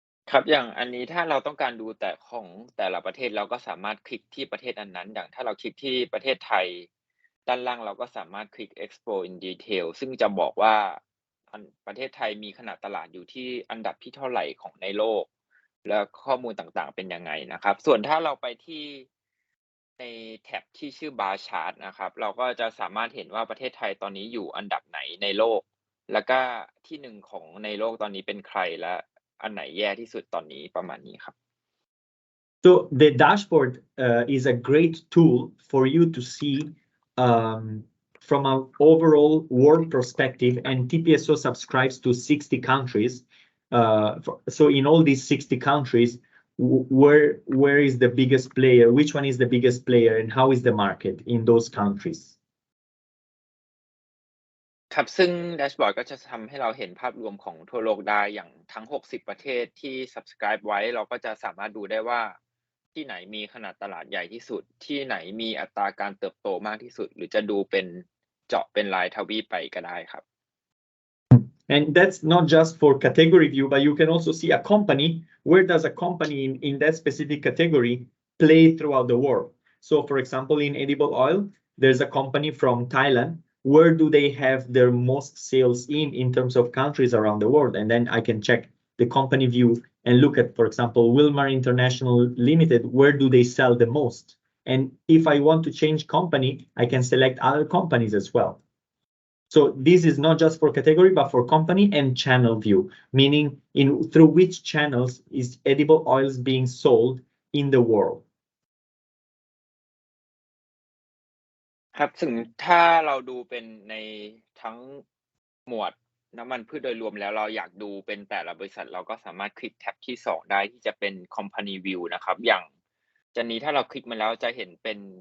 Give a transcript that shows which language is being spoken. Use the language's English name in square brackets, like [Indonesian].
[Thai] ครับอย่างอันนี้ถ้าเราต้องการดูแต่ของแต่ละประเทศเราก็สามารถคลิกที่ประเทศอันนั้นอย่างถ้าเราคลิกที่ประเทศไทยด้านล่างเราก็สามารถคลิก Explore in Detail ซึ่งจะบอกว่าประเทศไทยมีขนาดตลาดอยู่ที่อันดับที่เท่าไหร่ของในโลกและข้อมูลต่างๆเป็นยังไงนะครับส่วนถ้าเราไปที่ ในแท็บที่ชื่อ Bar Chart นะครับเราก็จะสามารถเห็นว่าประเทศไทยตอนนี้อยู่อันดับไหนในโลกแล้วก็ที่หนึ่งของในโลกตอนนี้เป็นใครและอันไหนแย่ที่สุดตอนนี้ประมาณนี้ครับ [English] So the dashboard is a great tool for you to see from an overall world perspective, and TPSO subscribes to 60 countries. So in all these 60 countries, where is the biggest player? Which one is the biggest player, and how is the market in those countries? [Thai] ครับซึ่งแดชบอร์ดก็จะทำให้เราเห็นภาพรวมของทั่วโลกได้อย่างทั้ง60ประเทศที่ subscribe ไว้เราก็จะสามารถดูได้ว่าที่ไหนมีขนาดตลาดใหญ่ที่สุดที่ไหนมีอัตราการเติบโตมากที่สุดหรือจะดูเป็นเจาะเป็นรายทวีปไปก็ได้ครับ [English] And that's not just for category view, but you can also see a company. Where does a company in that specific category play throughout the world? So for example, in edible oil, there's a company from Thailand. Where do they have their most sales in terms of countries around the world? And then I can check the company view and look at, for example, Wilmar International Limited, where do they sell the most? And if I want to change company, I can select other companies as well. So this is not just for category, but for company and channel view, meaning through which channels is edible oils being sold in the world. [Thai] ครับถึงถ้าเราดูเป็นในทั้งหมวดน้ำมันพืชโดยรวมแล้วเราอยากดูเป็นแต่ละบริษัทเราก็สามารถคลิกแท็บที่2ได้ที่จะเป็น Company View นะครับอย่างจานนี้ถ้าเราคลิกมาแล้วจะเห็นเป็น